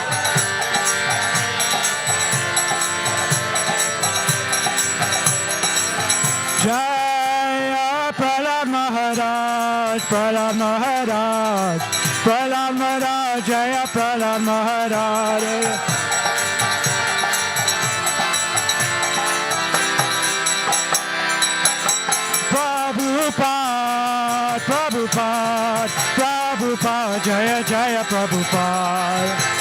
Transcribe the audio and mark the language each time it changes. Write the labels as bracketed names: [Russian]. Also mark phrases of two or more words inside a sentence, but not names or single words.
[Sanskrit] Jaya Prahlad Maharaj, Prahlad Maharaj, Prahlad Maharaj, Jaya Prahlad Maharaj. Prabhupada, Prabhupada, Prabhupada, Jaya Jaya Prabhupada.